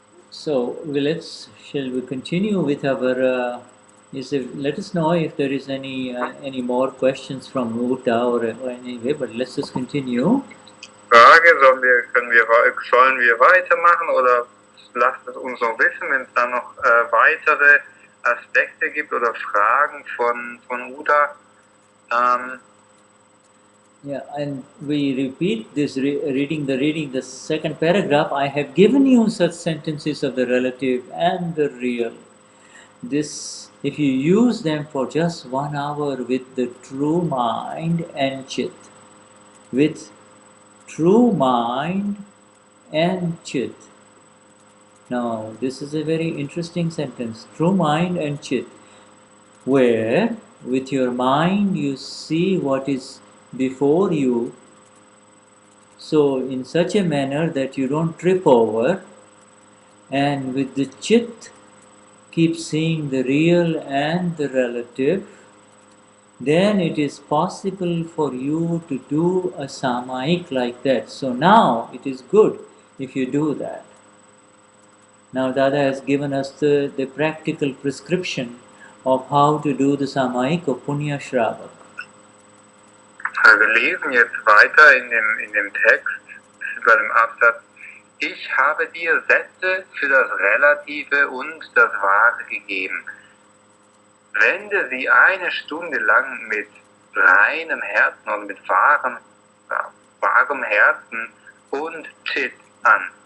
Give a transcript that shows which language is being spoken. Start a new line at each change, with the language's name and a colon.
English: So shall we continue with our? Let us know if there is any more questions from Uta or anyway. But let's just continue.
German: Frage: sollen wir weitermachen oder lasst es uns noch wissen, wenn es da noch weitere Aspekte gibt oder Fragen von Uta.
English: Yeah, and we repeat this reading the second paragraph. I have given you such sentences of the relative and the real. This, if you use them for just 1 hour with the true mind and chit, with true mind and chit. Now, this is a very interesting sentence, true mind and chit, where with your mind you see what is before you, so in such a manner that you don't trip over, and with the chit keep seeing the real and the relative, then it is possible for you to do a Samayik like that. So now it is good if you do that. Now Dada has given us the practical prescription of how to do the Samayik of Punya Shravak.
German: Wir lesen jetzt weiter in dem Text, bei dem Absatz. Ich habe dir Sätze für das Relative und das Wahre gegeben. Wende sie 1 Stunde lang mit reinem Herzen und mit wahrem Herzen und Chit an.